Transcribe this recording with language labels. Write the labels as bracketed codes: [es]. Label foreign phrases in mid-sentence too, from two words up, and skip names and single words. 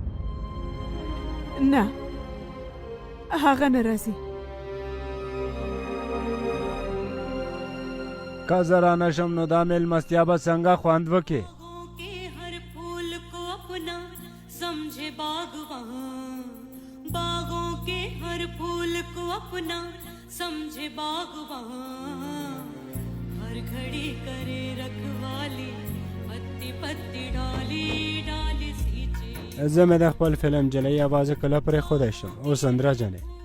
[ps] نه هغه نه راځي. که زه را نشم نو دا مېلمستیا به څنګه خوند وکړي. [hi] हर फूल को अपना समझे बागवान बागों के हर फूल को अपना समझे बागवान हर घड़ी करे रखवाली पत्ती पत्ती डाली डाली सींचे. [ps] زه مې د خپل فلم جلۍ आवाज کله پرې ښودی شم. اوس سندره جانې